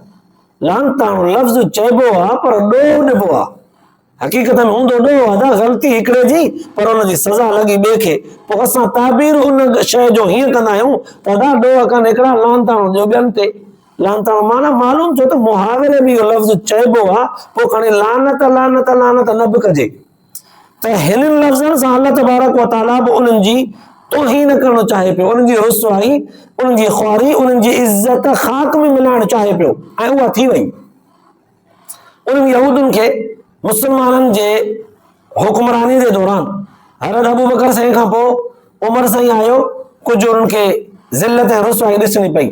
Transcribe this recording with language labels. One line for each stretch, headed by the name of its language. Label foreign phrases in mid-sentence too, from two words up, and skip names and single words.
Sindhi: लानताणो लफ़्ज़ चइबो आहे पर ॾोह ॾिबो आहे, हक़ीक़त में हूंदो ॾोह आहे, ग़लती हिकिड़े जी पर हुनजी सज़ा लॻी ॿिए खे। पोइ असां ताबीर उन शइ जो हीअं कंदा आहियूं त दादा ॾोह कनि हिकिड़ा लानताणो ॾियो ॿियनि ते। लानताणो माना मालूम थियो त मुहावरे में इहो लफ़्ज़ चइबो आहे, पोइ खणी लानत लानत लानत न बि कजे। त हिननि लफ़्ज़नि सां अल्लाह तबारक व तआला बि उन्हनि जी तौहीन करणु चाहे पियो, उन्हनि जी रुसवाई, उन्हनि जी ख़्वारी, उन्हनि जी इज़त ख़ाक में मिलाइणु चाहे पियो, ऐं उहा थी वई। उन्हनि यहूदियुनि खे मुस्लमाननि जे हुक्मरानी जे दौरान हज़रत अबू बकर साईं खां पोइ उमर साईं आयो, कुझु उन्हनि खे ज़िल्लत ऐं रुसवाई ॾिसणी पई।